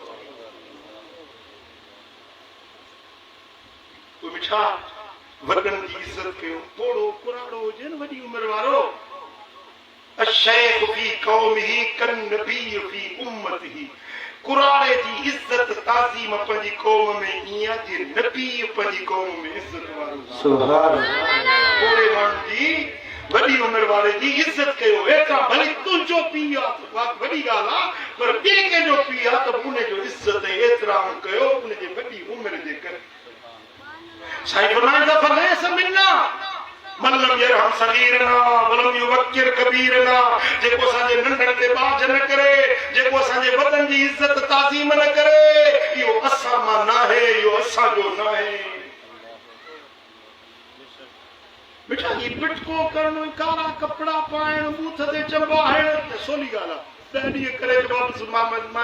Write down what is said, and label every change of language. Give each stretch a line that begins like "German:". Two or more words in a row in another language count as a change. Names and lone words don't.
Sindhi: उहे छा वॾनि जी इज़त कयो पोड़ो कुराड़ो हुजे न वॾी उमिरि वारो
Arabic: الشيخ في قومه كالنبي في أمته
Sindhi: कुराड़े जी इज्जत ताज़ीम पंहिंजी क़ौम में ईअं जे नबी पंहिंजी क़ौम में इज्जत वारो सुभान पोड़े माण्हू जी वॾी उमिरि वारे जी इज्जत कयो एतिरा भले तुंहिंजो पीउ आहे वॾी ॻाल्हि आहे पर ॿिए कंहिंजो पीउ आहे त उनजो इज्जत एतिराम कयो उनजे वॾी उमिरि जे करे साईं फरमाईंदा
Arabic: فليس منا من لم يرحم صغيرنا ولم يوقر كبيرنا
Sindhi: जेको असांजे नंढड़े ते बाज न करे जेको असांजे वॾनि जी इज्जत ताज़ीम न करे इहो असां मां न आहे इहो असांजो न आहे बेटा ही पिटको करणु कारा कपड़ा पाइण बूथ ते चंबाइण सोली ॻाल्हि आहे 10 ॾींहं करे वापसि मां